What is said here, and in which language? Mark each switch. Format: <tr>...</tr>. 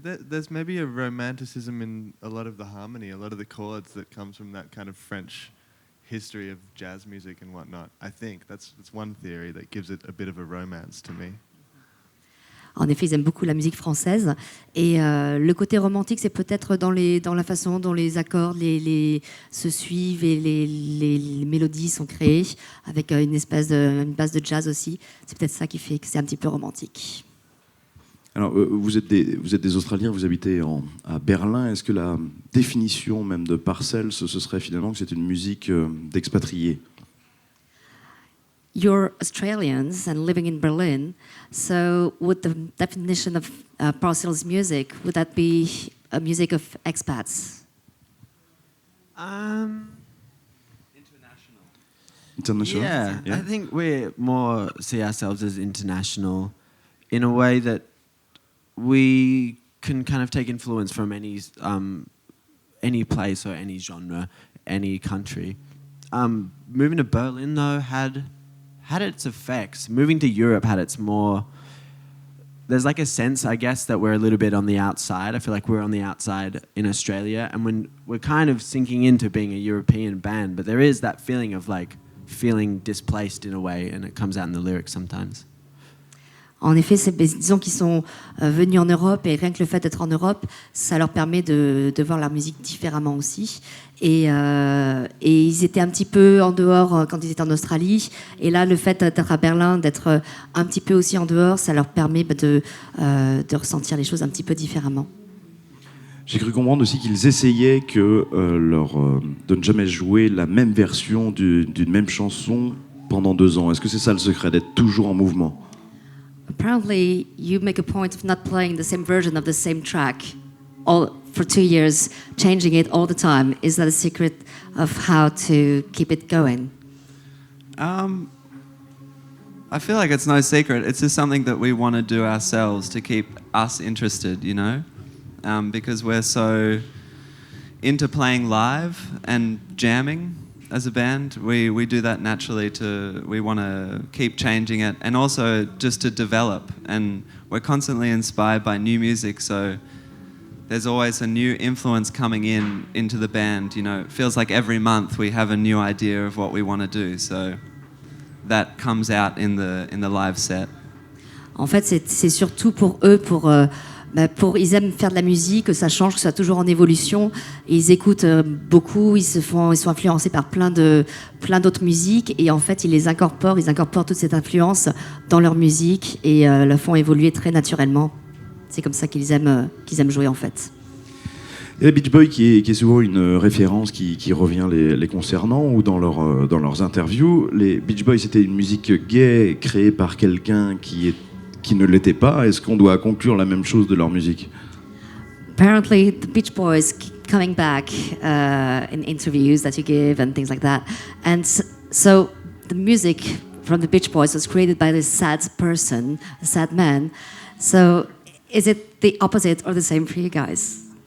<en>There's maybe a romanticism in a lot of the harmony, a lot of the chords that comes from that kind of French history of jazz music and whatnot. I think that's one theory that gives it a bit of a romance to me.</en> <fr>En effet, ils aiment beaucoup la musique française. Et le côté romantique, c'est peut-être dans la façon dont les accords se suivent et les mélodies sont créées, avec une base de jazz aussi. C'est peut-être ça qui fait que c'est un petit peu romantique. Alors, vous êtes des Australiens, vous habitez à Berlin. Est-ce que la définition même de Parcels, ce serait finalement que c'est une musique d'expatriés?</fr> <en>You're Australians and living in Berlin, so would the definition of Parcels music, would that be a music of expats? International? Yeah, I think we more see ourselves as international in a way that we can kind of take influence from any place or any genre, any country. Moving to Berlin, though, had its effects. Moving to Europe had its more... There's like a sense, I guess, that we're a little bit on the outside. I feel like we're on the outside in Australia, and when we're kind of sinking into being a European band, but there is that feeling of like feeling displaced in a way, and it comes out in the lyrics sometimes.</en> <fr>En effet, disons qu'ils sont venus en Europe et rien que le fait d'être en Europe, ça leur permet de voir leur musique différemment aussi. Et ils étaient un petit peu en dehors quand ils étaient en Australie. Et là, le fait d'être à Berlin, d'être un petit peu aussi en dehors, ça leur permet de ressentir les choses un petit peu différemment. J'ai cru comprendre aussi qu'ils essayaient de ne jamais jouer la même version d'une même chanson pendant 2 ans. Est-ce que c'est ça le secret, d'être toujours en mouvement?</fr> <en>Apparently, you make a point of not playing the same version of the same track for 2 years, changing it all the time. Is that a secret of how to keep it going? I feel like it's no secret. It's just something that we want to do ourselves to keep us interested, because we're so into playing live and jamming. As a band, we do that naturally. We want to keep changing it, and also just to develop. And we're constantly inspired by new music, so there's always a new influence coming into the band. It feels like every month we have a new idea of what we want to do. So that comes out in the live set.</en> <fr>En fait, c'est surtout pour eux, pour ils aiment faire de la musique, que ça change, que ça soit toujours en évolution. Et ils écoutent beaucoup, ils sont influencés par plein d'autres musiques. Et en fait, ils incorporent toute cette influence dans leur musique et la font évoluer très naturellement. C'est comme ça qu'ils aiment jouer en fait. Il y a les Beach Boys qui est souvent une référence qui revient les concernant ou dans leurs interviews. Les Beach Boys, c'était une musique gay créée par quelqu'un qui ne l'était pas. Est-ce qu'on doit conclure la même chose de leur musique?</fr> <en>Apparently, the Beach Boys coming back in interviews that you give and things like that. And so the music from the Beach Boys was created by this sad person, a sad man. So is it the opposite or the same for you guys?</en>